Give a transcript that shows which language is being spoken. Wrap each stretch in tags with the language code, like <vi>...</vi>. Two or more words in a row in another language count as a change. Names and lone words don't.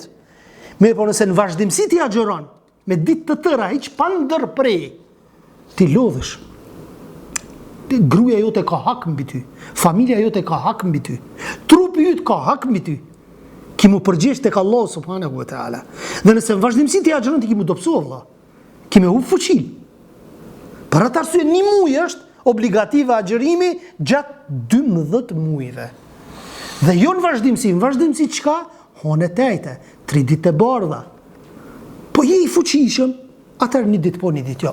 <sq>Mirë, po nëse në vazhdimsi ti agjëron, me ditë të tëra, hiç pa ndërprej, ti lodhesh. Gruaja jote ka hak mbi ty, familja jote ka hak mbi ty, trupi yt ka hak mbi ty. Ki mu përgjesh tek</sq> <ar>الله سبحانه وتعالى.</ar> <sq>Dhe nëse në vazhdimsi ti agjëron, ti ki mu dobësu Allah. Ki me hub fuqin. Për atë arsye një muaj është obligative agjërimi gjatë 12 muajve. Dhe jo në vazhdimsi çka? Hone tejte, 3 ditë e bardha. Po je i fuqishëm, atëherë një ditë po, një ditë jo.</sq>